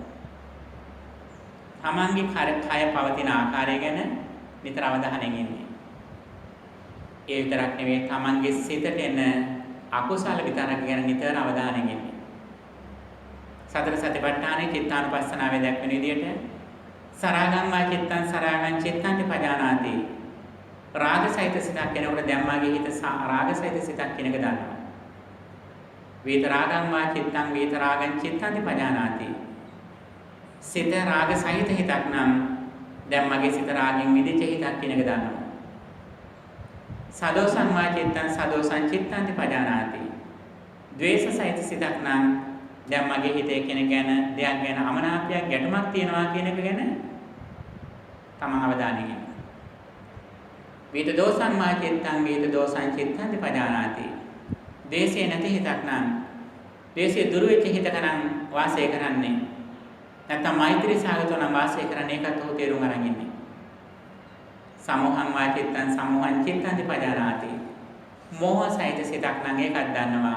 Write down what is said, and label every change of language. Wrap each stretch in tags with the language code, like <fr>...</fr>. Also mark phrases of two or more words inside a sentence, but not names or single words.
<si>තමන්ගේ කය පවතින ආකාරය ගැන නිතර අවධානයෙන් ඉන්නේ. ඒ විතරක් නෙවෙයි තමන්ගේ සිතට එන අකුසල විතරක් ගැන නිතර අවධානයෙන් ඉන්නේ. සතර සතිපට්ඨානයේ චිත්තානුපස්සනාවේ දැක්වෙන විදිහට</si> <pi>සරාගං වා චිත්තං සරාගං චිත්තං පජානාති.</pi> <si>රාගසහිත සිතක් කෙනෙකුට දැම්මාගේ හිත රාගසහිත සිතක් කෙනෙක් දන්නවා.</si> <pi>වේත රාගං වා චිත්තං වේත රාගං චිත්තං පජානාති.</pi> <si>සිත රාගසහිත හිතක් නම් දැම්මාගේ සිත රාගෙන් මිදිච්ච හිතක් කෙනෙක් දන්නවා.</si> <pi>සදෝසං වා චිත්තං සදෝසං චිත්තං පජානාති.</pi> <si>ද්වේෂසහිත සිතක් නම් දැම්මාගේ හිතේ කෙනෙක් ගැන දෙයක් ගැන අමනාපයක් ගැටුමක් තියනවා කියන එක ගැන තමන් අවධානයෙන් ඉන්න.</si> <pi>වේත දෝසං වා චිත්තං වේත දෝසං චිත්තං පජානාති.</pi> <si>ද්වේෂය නැති හිතක් නම් ද්වේෂය දුරු වෙච්ච හිතක නම් වාසය කරන්නේ. නැත්නම් මෛත්‍රී සාගතව නම් වාසය කරන්නේ ඒකත් ඔහු තේරුම් අරන් ඉන්නේ.</si> <pi>සමෝහං වාචිත්තං සමෝහං චිත්තං පජානාති.</pi> <si>මෝහ සහිත සිතක් නම් ඒකක් දන්නවා.</si>